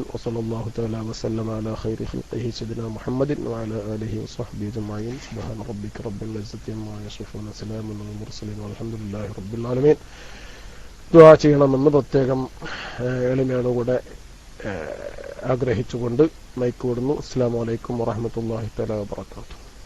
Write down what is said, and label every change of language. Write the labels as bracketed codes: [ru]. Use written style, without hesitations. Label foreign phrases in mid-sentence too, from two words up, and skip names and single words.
[ar] وصلى الله تعالى وسلم على خير خلقه سيدنا محمد وعلى آله وصحبه أجمعين. سبحان ربك رب العزة عما يصفون سلام على المرسلين والحمد لله رب العالمين. [ml] ദുആ ചെയ്യണമെന്ന് പ്രത്യേകം എളിമയോടുകൂടെ ആഗ്രഹിച്ചുകൊണ്ട് മൈക്ക് വിടുന്നു. [ar] السلام عليكم ورحمة الله تعالى وبركاته.